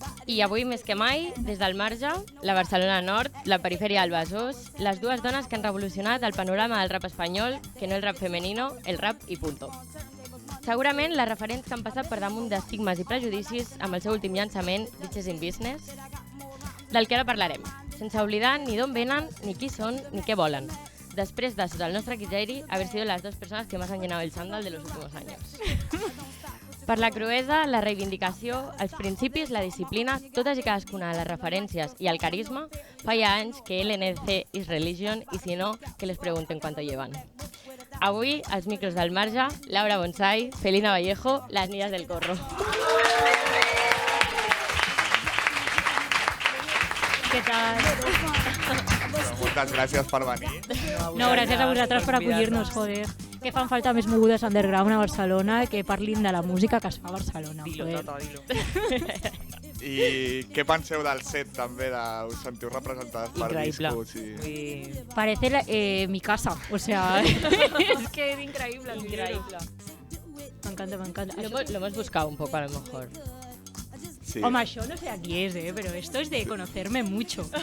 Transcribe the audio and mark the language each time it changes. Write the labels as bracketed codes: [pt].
[ca] I avui, més que mai, des del Marge, la Barcelona Nord, la perifèria del Besòs, les dues dones que han revolucionat el panorama del rap espanyol, que no [es] el rap femenino, [ca] el rap i [es] punto. [ca] Segurament les referents que han passat per damunt d'estigmes i prejudicis amb el seu últim llançament, Bitches in Business, del que ara parlarem, sense oblidar ni d'on venen, ni qui són, ni què volen. Després de, sota el nostre criteri, haver [es] sido las dos personas que más han llenado el chándal de los últimos años. [ca] Per la cruesa, la reivindicació, els principis, la disciplina, totes i cadascuna de les referències i el carisma, fa ja anys que [en] LNC is religion [ca] i si no, que les pregunten [es] cuánto llevan. [ca] Avui, als micros del Marge, Laura Bonsai, Felina Vallejo, [es] las niñas del corro. [ca] Què tal? Moltes gràcies per venir. No, gràcies a vosaltres per acollir-nos, joder. Que fan falta més mogudes underground a Barcelona que parlin de la música que es fa a Barcelona. [es] Dilo, joder. Tata, dilo. [ca] I què penseu del set també? Us sentiu representades per Increïble. discos? [es] Parece mi casa, o sea, es que es increíble. Increíble. Me encanta, me encanta. Lo hemos buscado un poco, a lo mejor. Sí. Hombre, yo no sé a quién es, pero esto es de conocerme mucho.